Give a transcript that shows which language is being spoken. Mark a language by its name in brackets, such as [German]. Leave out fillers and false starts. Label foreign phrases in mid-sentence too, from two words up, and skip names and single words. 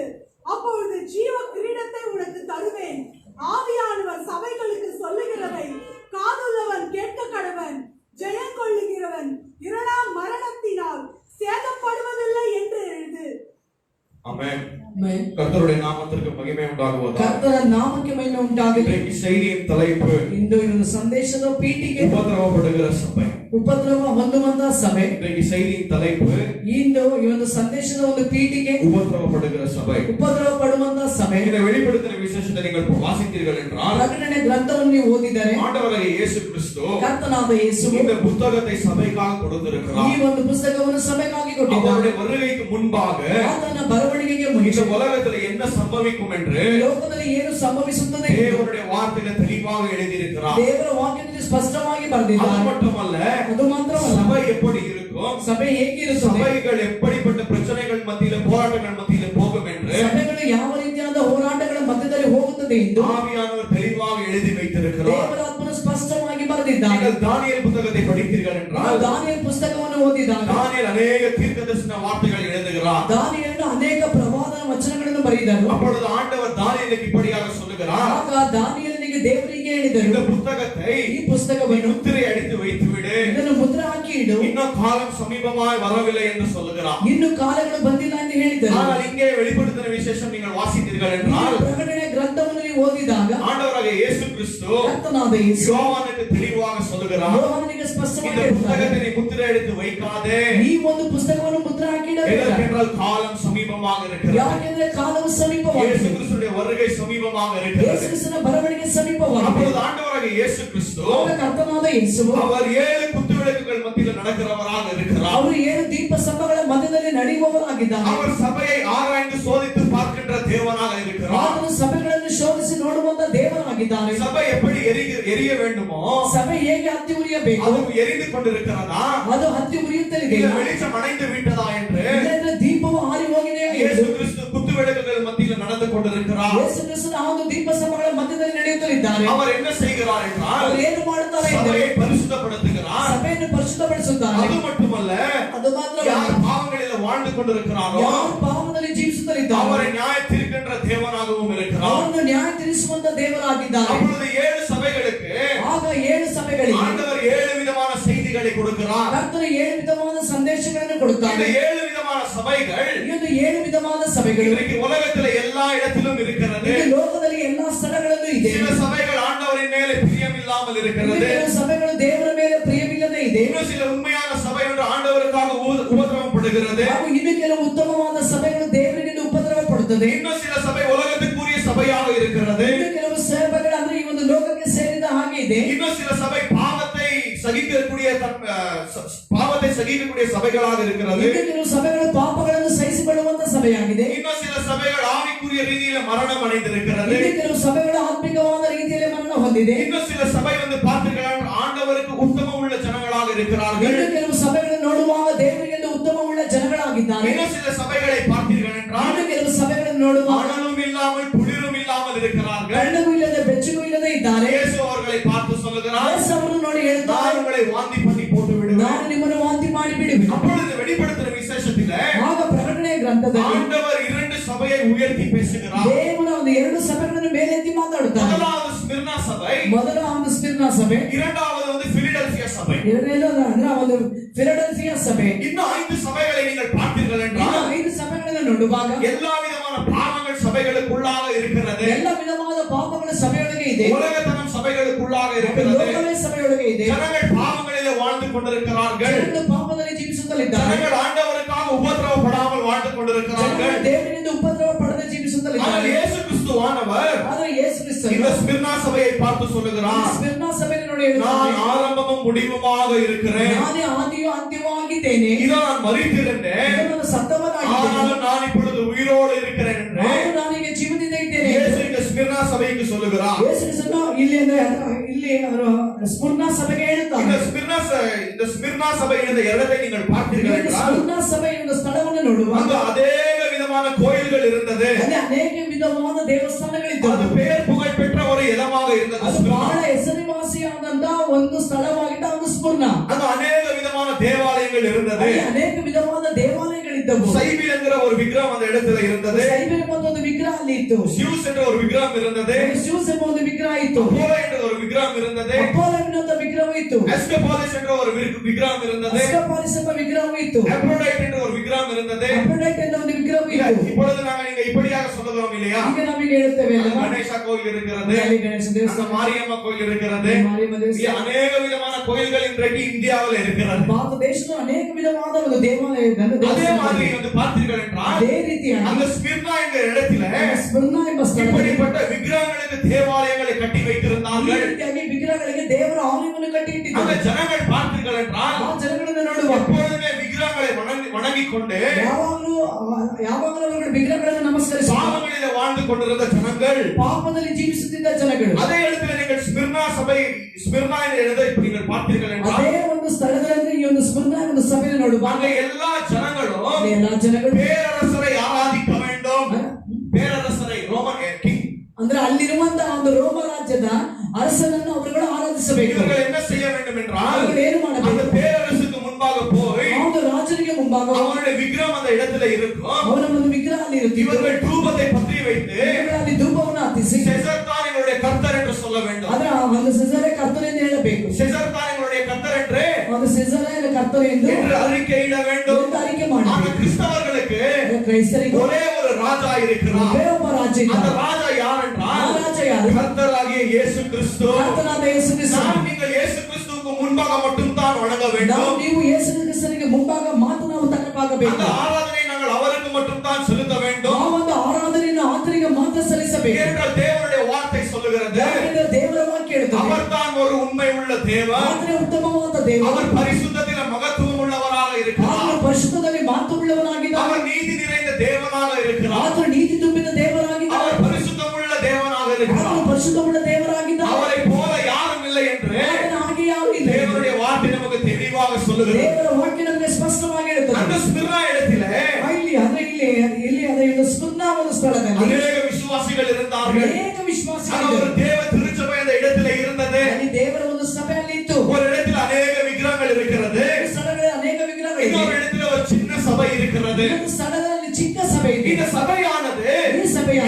[Tamil] அப்பொழுது ஜீவ கிரீடத்தை உனக்கு தருவேன். ஆவியானவர் சபைகளுக்கு சொல்லுகிறதை காதுள்ளவன் கேட்க கடவன். ஜெயம் கொள்ளுகிறவன் 2ஆம் மரணத்தினால் சேதப்படுவதில்லை என்று எழுது. ஆமென். கர்த்தருடைய நாமத்திற்கு மகிமை உண்டாகுவதாக. [Kannada] ಕರ್ತನ ನಾಮಕ್ಕೆ ಮಹಿಮೆ ಉಂಟಾಗಲಿ. [Tamil] இன்றைக்கு செய்தியின் தலைப்பு, [Kannada] ಇಂದು ಒಂದು ಸಂದೇಶದ ಪೀಠಿಗೆ, [Tamil] உபத்திரவப்படுகிற சபை. [Kannada] ಉಪದ್ರವ ಹೊಂದುವಂತ ಸಭೆ. [Tamil] இன்றைக்கு செய்தியின் தலைப்பு, [Kannada] ಇಂದು ಈ ಒಂದು ಸಂದೇಶದ ಒಂದು ಪೀಠಿಗೆ, [Tamil] உபத்திரவப்படுகிற சபை. [Kannada] ಉಪದ್ರವ ಪಡುವಂತ ಸಭೆ. [Tamil] இந்த வெளிப்படுத்தின விசேஷத்தை நீங்கள் வாசித்தீர்கள் என்றால், [Kannada] ಪ್ರಕಟಣೆ ಗ್ರಂಥವನ್ನು ನೀವು ಓದಿದರೆ, [Tamil] ஆண்டவராகிய இயேசு கிறிஸ்து [Kannada] ಕರ್ತನಾದ ಯೇಸು [Tamil] இந்த புத்தகத்தை சபைக்காக [Kannada] ಈ [Tamil] கொடுத்திருக்கிறார். [Kannada] ಒಂದು ಪುಸ್ತಕವನ್ನು ಸಭೆಗಾಗಿ ಕೊಟ್ಟಿದ್ದಾನೆ. [Tamil] அவருடைய வருகைக்கு முன்பாக [Kannada] ಆತನ ಬರವಣಿಗೆಗೆ [Tamil] இந்த [Kannada] ಮುಂಚೆ [Tamil] உலகத்தில் என்ன சம்பவிக்கும் என்று [Kannada] ಈ ಲೋಕದಲ್ಲಿ ಏನು ಸಂಭವಿಸುತ್ತದೆ ಎಂದು [Tamil] தேவனுடைய வார்த்தையில தெளிவாக எழுதியிருக்கிறார். [Kannada] ದೇವರ ವಾಕ್ಯದಲ್ಲಿ ಸ್ಪಷ್ಟವಾಗಿ [Tamil] அது [Kannada] ಬರೆದಿದ್ದಾನೆ. [Tamil] மட்டுமல்ல, [Kannada] ಅದು ಮಾತ್ರವಲ್ಲ, [Tamil] சபை எப்படி இருக்கும், [Kannada] ಸಭೆ ಹೇಗಿರುತ್ತದೆ, [Tamil] சபைகள் எப்படிப்பட்ட பிரச்சனைகள் மத்தியில, போராட்டங்கள் மத்தியில போகும் என்று [Kannada] ಸಭೆಗಳು ಯಾವ ರೀತಿಯಾದ ಹೋರಾಟಗಳ ಮಧ್ಯದಲ್ಲಿ ಹೋಗುತ್ತದೆ ಎಂದು [Tamil] ஆவியானவர் தெளிவாக எழுதி வைத்திருக்கிறார். [Kannada] ದೇವರಾತ್ಮನು ಸ್ಪಷ್ಟವಾಗಿ ಬರೆದಿದ್ದಾನೆ. [Tamil] நீங்கள் தானியேல் புத்தகத்தை படித்தீர்கள் [Kannada] ನಾವು [Tamil] என்றால், [Kannada] ದಾನಿಯೇಲ್ ಪುಸ್ತಕವನ್ನು ಓದಿದಾಗ [Tamil] தானியேல் அநேக தீர்க்கதரிசன வார்த்தைகள் எழுதுகிறார். [Kannada] ದಾನಿಯೇಲನು ಅನೇಕ ಪ್ರವಾದನ ವಚನಗಳನ್ನು ಬರೆದಿದ್ದರು. [Tamil] அப்பொழுது ஆண்டவர் தானியேலுக்கு இப்படியாக சொல்லுகிறார், [Kannada] ಆಗ ದಾನಿಯೇಲನಿಗೆ ದೇವರಿಗೆ ಹೇಳಿದರು, [Tamil] இந்த புத்தகத்தை [Kannada] ಈ ಪುಸ್ತಕವನ್ನು [Tamil] முத்திரை அடித்து வைத்து விடு, [Kannada] ಇದನ್ನು ಮುದ್ರೆ ಹಾಕಿ ಇಡು, [Tamil] இன்னும் காலம் சமீபமாய் வரவில்லை என்று சொல்லுகிறார். [Kannada] ಇನ್ನು ಕಾಲಗಳು ಬಂದಿಲ್ಲ ಎಂದು ಹೇಳಿದರು. [Tamil] ஆனால் இங்கே வெளிப்படுத்தின விசேஷம் நீங்கள் வாசித்தீர்கள் என்றால், [Kannada] ಪ್ರಕಟಣೆ ಗ್ರಂಥವನ್ನು ನೀವು ಓದಿದಾಗ [Tamil] ஆண்டவராகிய இயேசு கிறிஸ்து [Kannada] ಕರ್ತನಾದ ಯೇಸು [Tamil] யோவானுக்கு தெளிவாக சொல்லுகிறார், [Kannada] ಯೋಹಾನನಿಗೆ ಸ್ಪಷ್ಟವಾಗಿ [Tamil] இந்த [Kannada] ಹೇಳಿದ್ದಾನೆ, [Tamil] புத்தகத்தை நீ முத்திரை அடித்து வைக்காதே, [Kannada] ಈ ಒಂದು ಪುಸ್ತಕವನ್ನು ಮುದ್ರೆ ಹಾಕಿಡಬೇಕು. [Tamil] ஏனென்றால் காலம் சமீபமாக இருக்கிறது. [Kannada] ಯಾಕೆಂದರೆ ಕಾಲವು [Tamil] இயேசு [Kannada] ಸಮೀಪವಾಗಿದೆ. [Tamil] கிறிஸ்துவின் வருகை சமீபமாக இருக்கிறது. [Kannada] ಯೇಸು ಕ್ರಿಸ್ತನ ಬರವಣಿಗೆ ಸಮೀಪವಾಗಿದೆ. [Tamil] அப்பொழுது ஆண்டவராகிய இயேசு கிறிஸ்து [Kannada] ಆಗ ಕರ್ತನಾದ ಯೇಸು [Tamil] அவர் 7 குத்துவிளக்குகளை விளக்குகள் மத்தியில் நடக்கிறவராக இருக்கிறார். [Kannada] ಅವರು 7 ದೀಪ ಸ್ತಂಭಗಳ ಮಧ್ಯದಲ್ಲಿ ನಡೆಯುವವರಾಗಿದ್ದಾರೆ. [Tamil] அவர் சபையை ஆராய்ந்து சோதித்து பார்க்கின்ற தேவனாக இருக்கிறார். [Kannada] ಅವರು ಸಭೆಗಳನ್ನು ಶೋಧಿಸಿ ನೋಡುವಂತ ದೇವರಾಗಿದ್ದಾರೆ. [Tamil] சபை எப்படி எரிய வேண்டுமோ [Kannada] ಸಭೆ ಹೇಗೆ ಹತ್ತಿ ಉರಿಯಬೇಕು [Tamil] அது எரிந்து கொண்டிருக்கிறதா, [Kannada] ಅದು ಹತ್ತಿ ಉರಿಯುತ್ತಲಿದೆ, [Tamil] வெளிச்சம் அணைந்து விட்டதா என்று [Kannada] ಇಲ್ಲಂದ್ರೆ ದೀಪವು ಆರಿ ಹೋಗಿದೆಯಾ [Tamil] இயேசு [Kannada] ಎಂದು [Tamil] கிறிஸ்து குத்து விளக்குகள் மத்தியில் நடந்து கொண்டிருக்கிறார். [Kannada] ಯೇಸು ಕ್ರಿಸ್ತನ ಆ ಒಂದು ದೀಪ ಸ್ತಂಭಗಳ ಮಧ್ಯದಲ್ಲಿ ನಡೆಯುತ್ತಲಿದ್ದಾರೆ. [Tamil] அவர் என்ன செய்கிறார் என்றால் [Kannada] ಅವರು ಏನು ಮಾಡುತ್ತಾರೆ ಎಂದರೆ [Tamil] சபையை பரிசுத்தப்படுத்துகிறார். [Kannada] ಸಭೆಯನ್ನು ಪರಿಶುದ್ಧಪಡಿಸುತ್ತಾರೆ. [Tamil] அது மட்டுமல்ல, [Kannada] ಅದು ಮಾತ್ರ [Tamil] யார் பாவங்களில் வாழ்ந்து கொண்டிருக்கிறாரோ [Kannada] ಯಾರು ಪಾಪದಲ್ಲಿ ಜೀವಿಸುತ್ತಲಿದ್ದಾರೆ [Tamil] அவரை நியாய தீர்க்கின்ற தேவனாகவும் இருக்கிறார். [Kannada] ಅವರನ್ನು ನ್ಯಾಯ ತೀರಿಸುವಂತ ದೇವರಾಗಿದ್ದಾರೆ. [Tamil] அப்பொழுது 7 சபைகளுக்கு [Kannada] ಆಗ 7 ಸಭೆಗಳಿಗೆ [Tamil] ஆண்டவர் 7 விதமான செய்திகளை கொடுக்கிறார். [Kannada] ಕರ್ತನು 7 ವಿಧವಾದ ಸಂದೇಶಗಳನ್ನು [Tamil] இந்த [Kannada] ಕೊಡುತ್ತಾರೆ. [Tamil] 7 விதமான சபைகள் [Kannada] ಈ ಒಂದು 7 ವಿಧವಾದ ಸಭೆಗಳು [Tamil] இன்றைக்கு உலகத்தில் எல்லா இடத்திலும் இருக்கிறது. [Kannada] ಈ ಲೋಕದಲ್ಲಿ ಎಲ್ಲಾ ಸ್ಥಳಗಳಲ್ಲೂ ಇದೆ. [Tamil] சில சபைகள் ஆண்டவரின் மேலே பிரியமில்லாமல் இருக்கிறது. [Kannada] ಕೆಲವು ಸಭೆಗಳು ದೇವರ ಮೇಲೆ ಪ್ರಿಯವಿಲ್ಲದೆ ಇದೆ. [Tamil] இன்னும் சில உண்மையான சபை ஒன்று ஆண்டவருக்காக உபத்திரவப்படுகிறது. [Kannada] ಹಾಗೂ ಇನ್ನು ಕೆಲವು ಉತ್ತಮವಾದ ಸಭೆಗಳು ದೇವರಿಗೆ ಉಪದ್ರವ ಪಡುತ್ತದೆ. [Tamil] இன்னும் சில சபை உலகத்துக்குரிய சபையாக இருக்கிறது. [Kannada] ಇನ್ನು ಕೆಲವು ಸಭೆಗಳು ಅಂದ್ರೆ ಈ ಒಂದು ಲೋಕಕ್ಕೆ ಸೇರಿದ ಹಾಗೆ ಇದೆ. [Tamil] இன்னும் சில சபை பாவத்தை சகிக்கக்கூடிய சபைகளாக இருக்கிறது. [Kannada] ಇನ್ನು ಕೆಲವು ಸಭೆಗಳು ಪಾಪಗಳನ್ನು ಸಹಿಸಿಕೊಳ್ಳುವಂತ ಸಭೆಯಾಗಿದೆ. [Tamil] இன்னும் சில சபைகள் ஆவிக்குரிய ரீதியில மரணம் அடைந்திருக்கிறது. [Kannada] ಇನ್ನು ಕೆಲವು ಸಭೆಗಳು ಆತ್ಮಿಕವಾದ ರೀತಿಯಲ್ಲಿ ಮರಣ ಹೊಂದಿದೆ. [Tamil] இன்னும் சில சபை பார்த்தீர்கள் ஆண்டவருக்கு உத்தமம் உள்ள ஜனங்களாக இருக்கிறார்கள். [Kannada] ಇನ್ನು ಕೆಲವು ಸಭೆಗಳನ್ನು ನೋಡುವಾಗ ದೇವರಿಗೆ ಉತ್ತಮವುಳ್ಳ ಜನಗಳಾಗಿದ್ದಾರೆ. [Tamil] இன்னும் சில சபைகளை பார்த்தீர்கள் என்றால் [Kannada] ಇನ್ನು ಕೆಲವು ಸಭೆಗಳನ್ನು ನೋಡುವಾಗ [Tamil] அனலும் இல்லாமல் குளிரும் இல்லாமல் இருக்கிறார்கள். [Kannada] ಕಣ್ಣಗೂ ಇಲ್ಲದೆ ಬೆಚ್ಚಗೂ ಇಲ್ಲದೆ ಇದ್ದಾರೆ. [Tamil] இயேசு அவர்களை பார்த்து சொல்லுகிறார், [Kannada] ಯೇಸು ಅವರನ್ನು ನೋಡಿ ಹೇಳ್ತಾರೆ, [Tamil] நான் உங்களை வாந்தி பண்ணி போட்டு விடுவேன். [Kannada] ನಾನು ನಿಮ್ಮನ್ನು ವಾಂತಿ ಮಾಡಿ ಬಿಡುವೆನು. [Tamil] அப்பொழுது வெளிப்படுத்துற விசேஷத்திலே [Kannada] ಆಗ ಪ್ರಕಟಣೆಯ ಗ್ರಂಥದಲ್ಲಿ [Tamil] ஆண்டவர் 2 சபையை உயர்த்தி பேசுகிறார். [Kannada] ದೇವರು ಒಂದು 2 ಸಭೆಗಳನ್ನು ಮೇಲೆತ್ತಿ ಮಾತಾಡುತ್ತಾರೆ. [Tamil] முதலாவது ஸ்மிர்னா சபை, [Kannada] ಮೊದಲ ಒಂದು ಸ್ಮಿರ್ನಾ ಸಭೆ, [Tamil] இரண்டாவது வந்து பிலடெல்பியா சபை. [Kannada] ಎರಡನೇದು ಅಂದ್ರೆ ಒಂದು ಫಿಲಡೆಲ್ಫಿಯಾ ಸಭೆ. [Tamil] இன்னும் 5 சபைகளை நீங்கள் பார்த்தீர்கள் [Kannada] ಇನ್ನು [Tamil] என்றால் [Kannada] 5 ಸಭೆಗಳನ್ನು ನೋಡುವಾಗ [Tamil] எல்லா விதமான பாவங்கள் சபைகளுக்குள்ளாக இருக்கிறது. [Kannada] ಎಲ್ಲ ವಿಧವಾದ ಪಾಪಗಳ ಸಭೆಯೊಳಗೆ ಇದೆ. [Tamil] உலகத்தனம் சபைகளுக்குள்ளாக [Kannada] ಮತ್ತು [Tamil] இருக்கிறது. [Kannada] ಲೋಕವೇ ಸಭೆಯೊಳಗೆ ಇದೆ. [Tamil] ஜனங்கள் பாவங்களிலே வாழ்ந்து கொண்டிருக்கிறார்கள். [Kannada] ಜನರು ಪಾಪದಲ್ಲಿ ಜೀವಿಸುತ್ತಲಿದ್ದಾರೆ. [Tamil] ஜனங்கள் ஆண்டவருக்காக உபத்திரவப்படாமல் வாழ்ந்து கொண்டிருக்கிறார்கள். [Kannada] ಜನರು ದೇವರಿಂದ ಉಪದ್ರವ ಪಡೆದು [Tamil] ஆனால் [Kannada] ಜೀವಿಸುತ್ತಲಿದ್ದಾರೆ. [Tamil] இயேசு கிறிஸ்துவானவர் [Kannada] ಆದರೆ ಯೇಸು ಕ್ರಿಸ್ತನು [Tamil] இந்த ஸ்மிர்னா சபையை பார்த்து சொல்லுகிறார், [Kannada] ಸ್ಮಿರ್ನಾ ಸಭೆಯನ್ನು ನೋಡಿ [Tamil] நான் [Kannada] ಹೇಳ್ತಾನೆ, [Tamil] ஆரம்பமும் முடிவுமாக இருக்கிறேன். [Kannada] ನಾನೇ ಆದಿಯೂ ಅಂತ್ಯವಾಗಿದ್ದೇನೆ. [Tamil] இதோ நான் மரித்திருந்தேன், [Kannada] ನಾನು ಸತ್ತವನಾಗಿದ್ದೇನೆ. [Tamil] ஆனாலும் நான் இப்பொழுது உயிரோடு இருக்கிறேன் என்று [Kannada] ನಾನು ನಾನೀಗ ಜೀವದಿಂದ ಇದ್ದೇನೆ. [Tamil] இயேசு இந்த ஸ்மிர்னா சபைக்கு சொல்லுகிறார். [Kannada] ಯೇಸು ಕ್ರಿಸ್ತನು ಇಲ್ಲಿ ಅಂದ್ರೆ ಇಲ್ಲಿ ಅವರು ಸ್ಮಿರ್ನಾ ಸಭೆಗೆ ಹೇಳ್ತಾರೆ. [Tamil] இந்த ஸ்மிர்னா சபை இந்த இடத்தை நீங்கள் பார்த்தீர்கள் என்றால் [Kannada] ಸ್ಮಿರ್ನಾ ಸಭೆಯ ಒಂದು ಸ್ಥಳವನ್ನು ನೋಡುವಾಗ [Tamil] அங்கு அநேக விதமான கோயில்கள் இருந்தது. [Kannada] ಅಲ್ಲಿ ಅನೇಕ ವಿಧವಾದ ದೇವಸ್ಥಾನಗಳಿದ್ದವು. [Tamil] அது பேர் புகழ் பெற்ற ஒரு இடமாக இருந்தது. [Kannada] ಅದು ಬಹಳ ಹೆಸರುವಾಸಿಯಾದಂತ ಒಂದು ಸ್ಥಳವಾಗಿದ್ದ ಒಂದು ಸ್ಮಿರ್ನಾ. [Tamil] அங்கு அநேக விதமான தேவாலயங்கள் இருந்தது. [Kannada] ಅಲ್ಲಿ ಅನೇಕ ವಿಧವಾದ ದೇವಾಲಯಗಳಿದ್ದವು. [Tamil] சைபில் என்கிற ஒரு விக்கிரகம் அந்த இடத்துல இருந்தது. [Kannada] ಸೈಬರ್ ಎಂಬ ಒಂದು ವಿಗ್ರಹ ಅಲ್ಲಿ ಇತ್ತು. [Tamil] சியூஸ் என்ற ஒரு விக்கிரகம் இருந்தது. [Kannada] ಶಿವಸ್ ಎಂಬ ಒಂದು ವಿಗ್ರಹ ಇತ್ತು. [Tamil] அப்போலோ என்ற ஒரு விக்கிரகம் இருந்தது. [Kannada] ಅಪೋಲೋ ಎನ್ನುವಂತ ವಿಗ್ರಹ ಇತ್ತು. [Tamil] எஸ்கபாலிஸ் என்ற ஒரு விக்கிரகம் இருந்தது. [Kannada] ಅಸ್ಕಪಾಲಿಸ್ ಎಂಬ ವಿಗ್ರಹ ಇತ್ತು. [Tamil] அப்ரோடைட் என்ற ஒரு விக்கிரகம் இருந்தது. [Kannada] ಅಫ್ರೋಡೈಟ್ ಎನ್ನುವ ಒಂದು ವಿಗ್ರಹ ಇತ್ತು. [Tamil] இப்பொழுது நாங்கள் இங்க இப்படியாக சொல்லுகிறோம் இல்லையா? [Kannada] ಈಗ ನಾವೀಗ ಹೇಳ್ತೇವೆ ಅಲ್ವಾ? [Tamil] கணேசா கோயில் இருக்கிறது, [Kannada] ಅಲ್ಲಿ ಗಣೇಶ ದೇವಸ್ಥಾನ, [Tamil] மாரியம்மா கோயில் இருக்கிறது. [Kannada] ಮಾರಿಯಮ್ಮ ದೇವಸ್ಥಾನ, [Tamil] அநேக விதமான கோயில்கள் இன்றைக்கு இந்தியாவில் இருக்கிறது. [Kannada] ಭಾರತ ದೇಶದ ಅನೇಕ ವಿಧವಾದ ಒಂದು ದೇವಾಲಯ [Tamil] அதே மாதிரி வந்து பார்த்தீர்கள் என்றால் [Kannada] ಅದೇ ರೀತಿಯಾಗಿ [Tamil] அந்த ಸ್ಮಿರ್னா என்கிற இடத்துல [Kannada] ಸ್ಮಿರ್ನಾ ಎಂಬ ಸ್ಥಳದಲ್ಲಿ [Tamil] இப்படிப்பட்ட விக்கிரகங்களுக்கு தேவாலயங்களை கட்டி [Kannada] ಈ [Tamil] வைத்திருந்தார்கள். [Kannada] ರೀತಿಯಾಗಿ ವಿಗ್ರಹಗಳಿಗೆ ದೇವರ ಆಲಯವನ್ನು ಕಟ್ಟಿ [Tamil] அந்த [Kannada] ಇಟ್ಟಿದ್ದಾರೆ. [Tamil] ஜனங்கள் பார்த்தீர்கள் என்றால் [Kannada] ಆ ಜನಗಳನ್ನು ನೋಡುವಾಗ [Tamil] எப்பொழுதுமே விக்கிரகங்களை வணங்கிக் கொண்டு [Kannada] ಯಾವಾಗಲೂ ಅವர்கள் ವಿಗ್ರಹಗಳನ್ನು ನಮಸ್ಕರಿಸಿ [Tamil] பாவங்களிலே வாழ்ந்து கொண்டிருந்த ஜனங்கள், [Kannada] ಪಾಪದಲ್ಲಿ ಜೀವಿಸುತ್ತಿದ್ದ ಜನಗಳು. [Tamil] அதே இடத்துல நீங்கள் ஸ்மிர்னா என்ற இடத்தை இப்ப நீங்கள் பார்த்தீர்கள் என்றால் [Kannada] ಅದೇ ಒಂದು ಸ್ಥಳದಲ್ಲಿ ಈ ಒಂದು ಸ್ಮಿರ್ನಾ ಒಂದು ಸಭೆಯನ್ನು ನೋಡುವಾಗ [Tamil] அங்க எல்லா ஜனங்களும் [Kannada] ಎಲ್ಲಾ ಜನಗಳು [Tamil] பேரரசரை ஆராதிக்க வேண்டும். பேரரசரை [English] Roman king. [Kannada] ಅಂದ್ರೆ ಅಲ್ಲಿರುವಂತಹ ಒಂದು ರೋಮ ರಾಜ್ಯದ ಅರಸನನ್ನು ಅವರುಗಳು ಆರಾಧಿಸಬೇಕು. [Tamil] இவர்கள் என்ன செய்ய வேண்டும் என்றால் [Kannada] அவர்கள் ಏನು [Tamil] அந்த [Kannada] ಮಾಡಬೇಕು? [Tamil] பேரரசுக்கு முன்பாக போய் [Kannada] ಆ ಒಂದು ರಾಜನಿಗೆ ಮುಂಭಾಗ [Tamil] அவருடைய விக்கிரகம் அந்த இடத்துல இருக்கும். [Kannada] ಅವನ ಒಂದು ವಿಗ್ರಹ ಅಲ್ಲಿ ಇರುತ್ತೆ. [Tamil] இவர்கள் தூபத்தை பற்றி வைத்து [Kannada] ಅಲ್ಲಿ ಧೂಪವನ್ನು ಹತ್ತಿಸಿ [Tamil] செசர் தான் எங்களுடைய கர்த்தர் என்று சொல்ல வேண்டும். [Kannada] ಅದರ ಒಂದು ಸಿಸರೇ ಕರ್ತನೆಂದು ಹೇಳಬೇಕು. [Tamil] செசர் தான் எங்களுடைய கர்த்தர் என்று [Kannada] ಒಂದು ಸಿಸರೇ ಕರ್ತನೆ ಎಂದು [Tamil] அறிக்கையிட வேண்டும். [Kannada] அறிக்கை ಮಾಡಿ. [Tamil] ஆக கிறிஸ்தவர்களுக்கு [Kannada] ಕ್ರೈಸ್ತರಿಗೆ [Tamil] ஒரே ஒரு ராஜா இருக்கிறார். [Kannada] ಒಬ್ಬೇ ಒಬ್ಬ ರಾಜ [Tamil] அந்த [Kannada] ಇದ್ದಾನೆ. [Tamil] ராஜா யார் என்றால் [Kannada] ಆ ರಾಜ ಯಾರು? [Tamil] கர்த்தராகிய இயேசு கிறிஸ்து. [Kannada] ಕರ್ತನಾದ ಯೇಸು ಕ್ರಿಸ್ತ. [Tamil] நீங்கள் இயேசு கிறிஸ்துவுக்கு முன்பாக மட்டும் தான் வணங்க வேண்டும். [Kannada] ನೀವು ಯೇಸು ಕ್ರಿಸ್ತನಿಗೆ ಮುಂಭಾಗ ಮಾತ್ರ ನಾವು ತಕ್ಕಬೇಕಾಗಬೇಕು. [Tamil] அந்த ஆராதனை நாங்கள் அவருக்கு மட்டும் தான் செலுத்த வேண்டும். [Kannada] ಆ ಒಂದು ಆರಾಧನೆಯನ್ನು ಆತನಿಗೆ ಮಾತ್ರ ಸಲ್ಲಿಸಬೇಕು. [Tamil] ஏனென்றால் தேவனுடைய வார்த்தை சொல்லுகிறது, [Kannada] ಯಾಕಂದ್ರೆ ದೇವರ ವಾಕ್ಯ ಹೇಳುತ್ತದೆ, [Tamil] அவர்தான் ஒரு உண்மை உள்ள தேவன். [Kannada] ಆತನೇ ಉತ್ತಮವಾದ ದೇವರು, [Tamil] அவர் பரிசுத்தத்தில மகத்துவம் உள்ளவராக இருக்கிறார். [Kannada] ಆತನು ಪರಿಶುದ್ಧದಲ್ಲಿ ಮಾತುಳ್ಳವನಾಗಿದ್ದಾನೆ, [Tamil] அவர் நீதி நிறைந்த தேவனாக இருக்கிறார். [Kannada] ಆತನು ನೀತಿ ತುಂಬಿದ ದೇವರಾಗಿದ್ದಾನೆ, [Tamil] அவர் பரிசுத்தமுள்ள தேவனாக இருக்கிறார். [Kannada] ಆತನು ಪರಿಶುದ್ಧವುಳ್ಳ ದೇವರಾಗಿದ್ದಾನೆ. [Tamil] அவரை போல யாரும் இல்லை என்று [Kannada] ಆತನ ಹಾಗೆ ಯಾರೂ ಇಲ್ಲ. [Tamil] தேவனுடைய வார்த்தை நமக்கு தெளிவாக சொல்லுகிறது. [Kannada] ದೇವರ ವಾಕ್ಯ ನಮಗೆ ಸ್ಪಷ್ಟವಾಗಿ ಹೇಳುತ್ತದೆ. [Tamil] அந்த ஸ்மிர்னா இடத்திலே [Kannada] ಇಲ್ಲಿ ಅದೇ ಸ್ಮೃರ್ನ ಒಂದು ಸ್ಥಳದಲ್ಲಿ [Tamil] அநேக விசுவாசிகள் இருந்தார்கள். [Kannada] ಅನೇಕ [Tamil] ஆனா [Kannada] ವಿಶ್ವಾಸಿಗಳು [Tamil] ஒரு தேவ திருச்சபை அந்த இடத்திலே இருந்தது. [Kannada] ಅಲ್ಲಿ ದೇವರ ಒಂದು ಸಭೆಯಲ್ಲಿ ಇತ್ತು. [Tamil] ஒரு இடத்தில் அநேக விக்கிரகங்கள் இருக்கிறது. [Kannada] ಈ ಸ್ಥಳಗಳಲ್ಲಿ ಅನೇಕ ವಿಗ್ರಹಗಳಿವೆ. [Tamil] இன்னொரு இடத்துல ஒரு சின்ன சபை இருக்கிறது. [Kannada] ಇನ್ನೊಂದು ಸ್ಥಳದಲ್ಲಿ ಚಿಕ್ಕ ಸಭೆ ಇದೆ. [Tamil] இந்த சபையானது [Kannada] ಈ ಸಭೆಯಾனது